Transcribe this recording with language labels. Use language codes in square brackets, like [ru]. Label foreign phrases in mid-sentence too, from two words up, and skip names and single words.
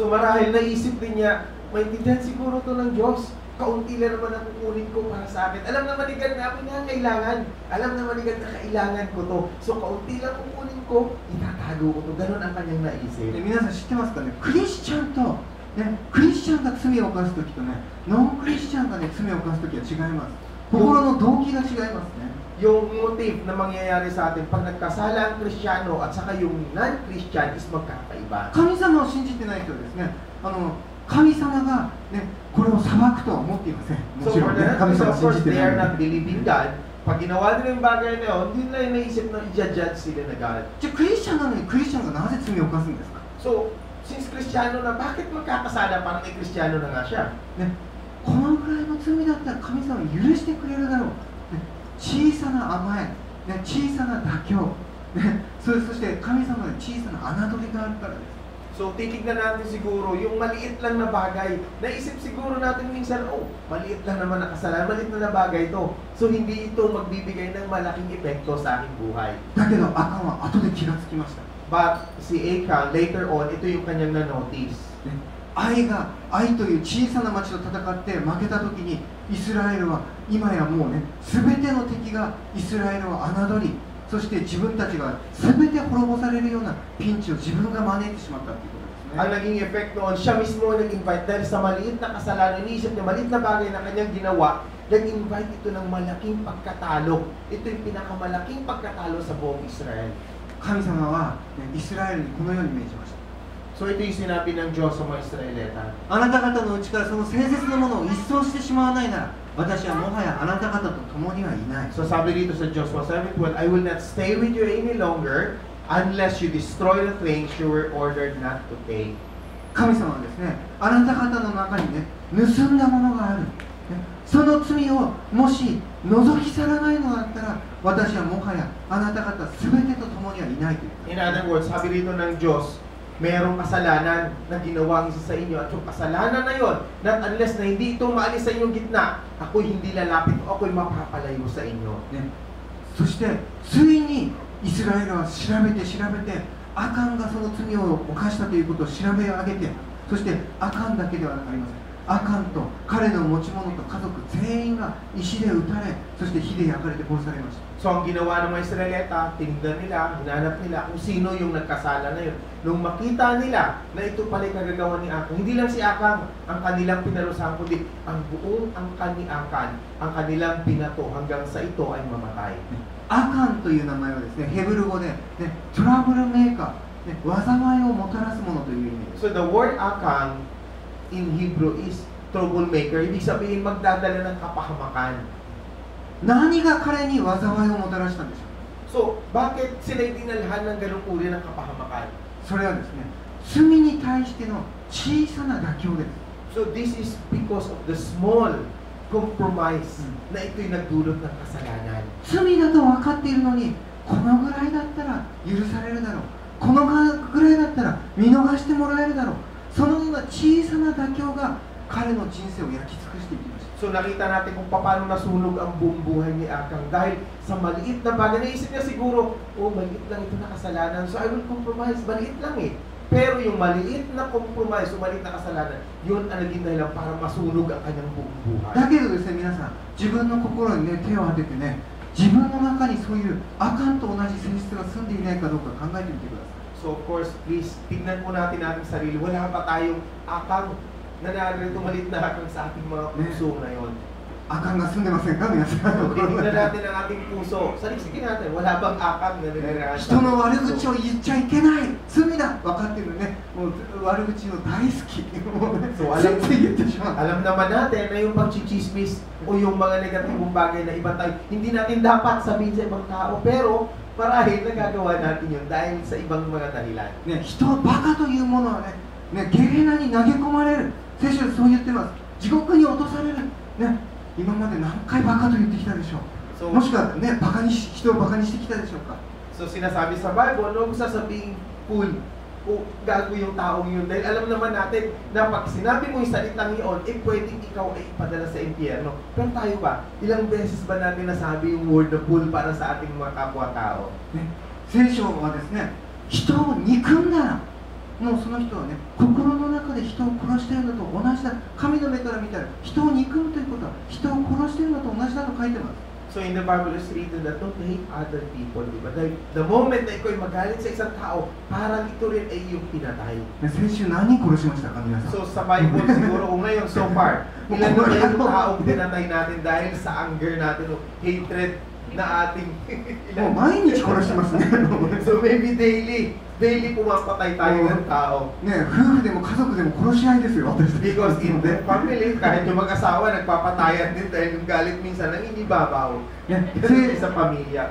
[tl] So marahil naisip din niya, maintindihan siguro to ng Diyos. Kaunti lang naman ang kukunin ko para sa akin. Alam naman ni God na ako kailangan. Alam naman ni God na kailangan ko to. So kaunti lang kukunin ko, itatago ko to. Ganon ang kanyang naisip. [ja] 皆さん知ってますかね、クリスチャンと、ね、クリスチャンが罪を犯すときとね、ノンクリスチャンがね罪を犯すときは違います。心の動機が違いますね。 [tl] Yung motive na mangyayari sa atin pag nagkasala ang Kristiyano at saka yung non-Christian is magkakaiba. [ja] 神様を信じてない人はですね、神様が、ね、これを裁くとは思っていません。も [en] So [ja] ちろ [en] for [ja] ん [en] the [ja] ね、神 [en] non-Christian, [ja] 様 [en] of [ja] を信 [en] course, [ja] じて [en] they [ja] ない [en] are [ja] の [en] not believing God. [tl] Pag ginawa nila yung bagay na yun, hindi nila naisip na i-judge sila na God. [ja] じゃあクリスチャンなのにクリスチャンがなぜ罪を犯すんですか。 [en] So, since [tl] Kristiyano na, bakit magkakasala? Parang may Kristiyano na nga siya. [ja] ね、このぐらいの罪だったら神様は許してくれるだろう、ね、小さな甘え、ね、小さな妥協、ね、そして神様の小さな侮りがあるからです。 [tl] So, titignan natin siguro yung maliit lang na bagay. Naisip siguro natin minsan, oh, maliit lang naman na kasalanan, maliit na bagay ito. So, hindi ito magbibigay ng malaking epekto sa aking buhay. [ja] だけどアカンは後で気がつきました。 [en] But si Achan, later on, [tl] ito yung kanyang na-notice. [ja] ね、愛という小さな町と戦って負けた時にイスラエルは今やもうね全ての敵がイスラエルを侮り、そして自分たちが全て滅ぼされるようなピンチを自分が招いてしまったということですね。 [tl] Ang naging effect noon, siya mismo nag-invite dahil sa maliit na kasalanan, iniisip niya maliit na bagay na kanyang ginawa, nag-invite ito ng malaking pagkatalo. Ito yung pinakamalaking pagkatalo sa buong Israel. [ja] 神様は、ね、イスラエルにこのように命じました。 [tl] So ito yung sinabi ng Diyos sa mga Israelita. [ja] あなた方のうちからその聖絶のものを一掃してしまわないなら私はもはやあなた方と共にはいない。 [tl] So sabi dito sa Joshua 7:12, [en] I will not stay with you any longer unless you destroy the things you were ordered not to take. [ja] 神様はですね、あなた方の中にね、盗んだものがある、ね、その罪をもし除き去らないのだったら、私はもはやあなた方すべてと共にはいないという。 [en] In other words, [tl] sabi dito ng Diyos, mayroong kasalanan na ginawang isa sa inyo at yung kasalanan na yon, [en] not unless [tl] na hindi ito maalis sa inyong gitna, ako'y hindi lalapit o ako'y mapapalayo sa inyo. [ja] ね、そしてついにイスラエルは調べてアカンがその罪を犯したということを調べ上げて、そしてアカンだけではありません。アカンと彼の持ち物と家族全員が石で撃たれ、そして火で焼かれて殺されました。 [tl] So ang ginawa ng mga Israelita, tinignan nila, hinanap nila kung sino yung nagkasala na yun. Nung makita nila na ito pala kagagawa ni Akang, hindi lang si Akang ang kanilang pinarusahan, kundi ang buong angkan ni Akang, ang kanilang pinato hanggang sa ito ay mamatay. [ja] アカンという名前はですね、ヘブル語で、ね、トラブルメーカー、ね、災いをもたらすものという意味です。 [en] So the word Akang in Hebrew is troublemaker. [tl] Ibig sabihin magdadala ng kapahamakan. [ja] 何が彼に災いをもたらしたんでしょう。 [tl] So, bakit sila dinalhan ng ganung uri ng kapahamakan? [ja] それはですね、罪に対しての小さな妥協です。 [en] So, this is because of the small compromise [tl] na ito'y nagdulot ng kasalanan. [ja] 罪だと分かっているのに、このぐらいだったら許されるだろう、このぐらいだったら見逃してもらえるだろう、そのような小さな妥協が彼の人生を焼き尽くしていきました。 [tl] So nakita natin kung paano nasunog ang buong buhay ni Akang dahil sa maliit na bagay. Naisip niya siguro, oh maliit lang ito na kasalanan, [en] so I will compromise, [tl] maliit lang eh. Pero yung maliit na compromise, yung maliit na kasalanan, yun ang naging dahilan para masunog ang kanyang buong buhay. [ja] だけどですね、皆さん、自分の心にね、手を当ててね、自分の中にそういうアカンと同じ性質が住んでいないかどうか考えてみてください。 [en] So of course, please, [tl] tignan po natin ating sarili. Wala ba tayong Akang na narito malit na Akang sa ating mga puso ngayon? [ja] アカンが住んでませんか、皆さん。 [tl] Tignan natin ang ating puso. Sarisigin natin, wala bang Akang na nilalaman? [ja] 人の悪口を言っちゃいけない、罪だ、分かってるね、もう悪口の大好き、もうね、そうついつい言ってしまう。 [tl] Alam naman natin na yung pagchichismis o yung mga negatibong bagay na iba tayo, hindi natin dapat sabihin sa ibang tao, pero marahil nagagawa natin yun dahil sa ibang mga dahilan. [ja] ね、人はバカというものはね、ゲヘナに投げ込まれる。聖書でそう言ってます。地獄に落とされる。ね、今まで何回バカと言ってきたでしょう。 So, もしくはね、人をバカにしてきたでしょうか。 [tl] so sinasabi sa Bible, huwag sasabihin cool o gago yung taong yun. Dahil alam naman natin na pag sinabi mo yung salitang yun, pwedeng ikaw ay ipadala sa impyerno. Pero tayo ba, ilang beses ba natin nasabi yung word na cool para sa ating mga kapwa-tao? ね、聖書はですね、人を憎んだら、もうその人はね、心の中で人を殺しているのと同じだ。神の目から見たら、人を憎むということは、人を殺しているのと同じだと書いてます。 [en] So in the Bible is written that don't hate other people, [tl] di ba? Dahil [en] the moment [tl] na ikaw ay magalit sa isang tao, parang ito rin ay iyong pinatay. [ja] ね、先週何人殺しましたか、皆さん。 [tl] So sa Bible siguro o ngayon [en] so far, [tl] ilan na yung taong pinatay natin dahil sa anger natin o hatred na ating [ja] もう毎日殺してますね。 [en] So maybe daily [tl] pumapatay tayo ng tao. [ja] ね、夫婦でも家族でも殺し合いですよ、私たち。 [en] Because in the family, [tl] kahit yung mag-asawa, nagpapatayan din dahil yung galit minsan nang inibabaw. [ja] ね、 [tl] Kasi sa pamilya.